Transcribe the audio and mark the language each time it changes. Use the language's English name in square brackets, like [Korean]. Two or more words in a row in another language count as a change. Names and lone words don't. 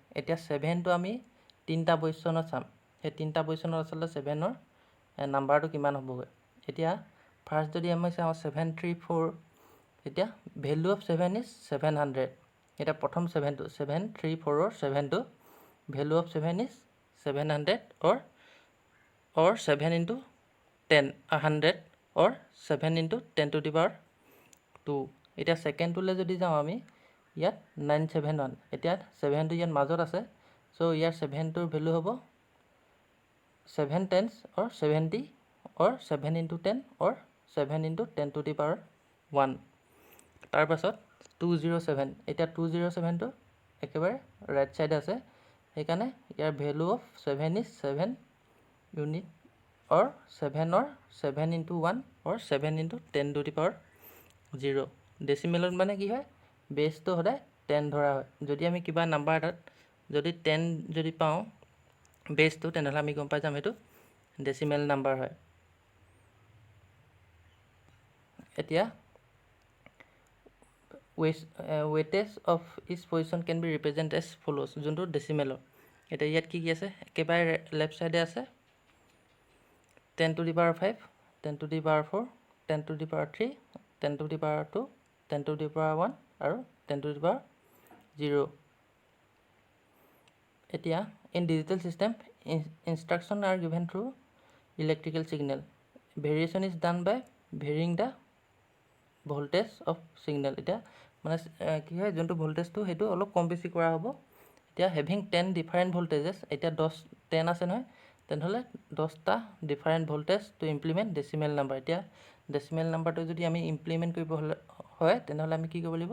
[Assamese] এতিয়া 7টো আমি তিনিটা পজিশ্যনত চাম, সেই তিনিটা পজিশ্যনত আচলতে 7ৰ নাম্বাৰটো কিমান হ'বগৈ। এতিয়া ফাৰ্ষ্ট যদি আমি চাওঁ 734, এতিয়া [English] value of 7 is 700. [Assamese] এতিয়া প্ৰথম 7টো 734ৰ 7টো [English] value of 7 is 700 or 7 into 10, 100 or 7 into 10 to the power 2। [Assamese] এতিয়া ছেকেণ্ডটোলৈ যদি যাওঁ আমি, ইয়াত 971, এতিয়া 7টো ইয়াত মাজত আছে, চ' ইয়াৰ 7টোৰ ভেলু হ'ব [English] 7 tens or 70 or 7 into 10 or 7 into 10 to the power 1। [Assamese] তাৰপাছত 207, এতিয়া 207টো একেবাৰে ৰাইট ছাইডে আছে, সেইকাৰণে ইয়াৰ [English] value of 7 is 7 unit or 7 or 7 into 1 or 7 into 10 to the power 0। [Assamese] ডেচিমেলত মানে কি হয়, বেছটো সদায় 10 ধৰা হয়। যদি আমি কিবা নাম্বাৰ এটাত যদি 10 যদি পাওঁ বেছটো, তেনেহ'লে আমি গম পাই যাম সেইটো ডেচিমেল নাম্বাৰ হয়। [English] এতিয়া weightage of each position can be represented as follows, [Assamese] যোনটো ডেচিমেলৰ। এতিয়া ইয়াত কি আছে? একেবাৰে লেফ্ট ছাইডে আছে [English] 10 to the power 5, 10 to the power 4, 10 to the power 3, 10 to the power 2, 10 to the power 1 আৰু 10 to the power 0। এতিয়া in digital system, instruction are given through electrical signal. Variation is done by varying the voltage of signal। [Assamese] এতিয়া মানে কি হয়, যোনটো ভোল্টেজটো সেইটো অলপ কম বেছি কৰা হ'ব। [English] এতিয়া having 10 different voltages, [Assamese] এতিয়া 10 আছে নহয়, তেনেহ'লে 10টা [English] different voltage to implement decimal number. [Assamese] এতিয়া ডেচিমেল নাম্বাৰটো যদি আমি ইমপ্লিমেণ্ট কৰিব হয়, তেনেহ'লে আমি কি কৰিব লাগিব?